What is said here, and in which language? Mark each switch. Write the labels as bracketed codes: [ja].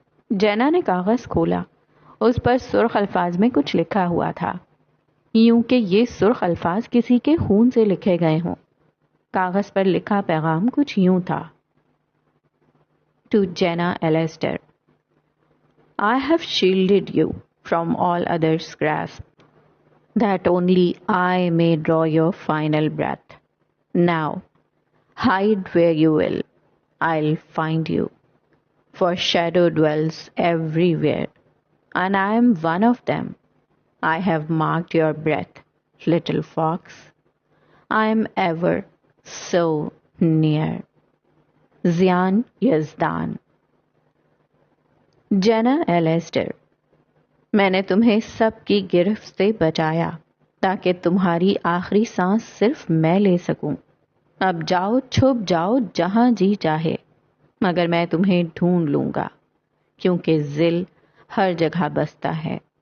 [ur] جینا نے کاغذ کھولا۔ اس پر سرخ الفاظ میں کچھ لکھا ہوا تھا، یوں کہ یہ سرخ الفاظ کسی کے خون سے لکھے گئے ہوں۔ کاغذ پر لکھا پیغام کچھ یوں تھا: ٹو جینا ایلیسٹر، [en] I have shielded you from all others' grasp, that only I may draw your final breath. Now, hide where you will, I'll find you, for shadow dwells everywhere, and I am one of them. I have marked your breath, little fox. I am ever so near. [ur] Ziyan Yazdan. جینا ایلیسٹر، میں نے تمہیں سب کی گرفت سے بچایا تاکہ تمہاری آخری سانس صرف میں لے سکوں۔ اب جاؤ، چھپ جاؤ جہاں جی چاہے، مگر میں تمہیں ڈھونڈ لوں گا، کیونکہ ذل ہر جگہ بستا ہے